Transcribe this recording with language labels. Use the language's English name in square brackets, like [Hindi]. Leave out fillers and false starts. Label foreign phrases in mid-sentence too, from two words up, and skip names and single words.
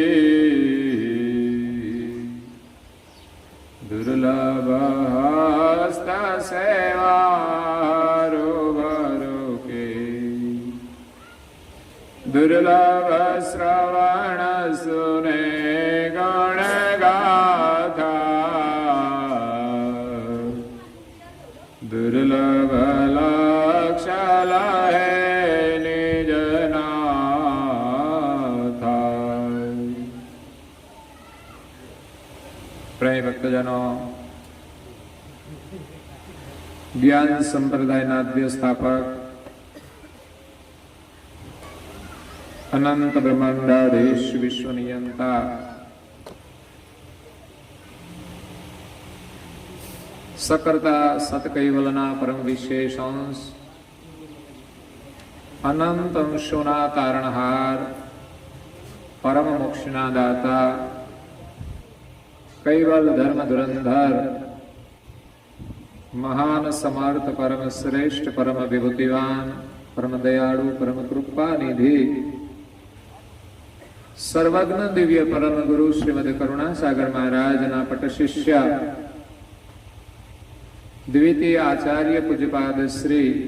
[Hindi] दुर्लभ हस्त सेवा रूबरू के, दुर्लभ श्रवण सुने गण गाथा, दुर्लभ लक्ष्य लहे निज नाथा। प्रिय भक्तजनों, [Gujarati] ज्ञान संप्रदायના આદ્ય સ્થાપક અનંત બ્રહ્માંડાધીશ વિશ્વનિયંતા સકર્તા સતકૈવલના પરમ વિશેષ અંશ, અનંત અંશોના તારણહાર, પરમ મોક્ષના દાતા, કૈવલ ધર્મ ધુરંધર, મહાન સમર્થ પરમ શ્રેષ્ઠ પરમ વિભૂતિવાન પરમ દયાળુ પરમ કૃપા નિધિ સર્વજ્ઞ દિવ્ય પરમ ગુરુ શ્રીમદ કરુણા સાગર મહારાજ ના પટ શિષ્ય દ્વિતીય આચાર્ય પૂજ્યપાદ શ્રી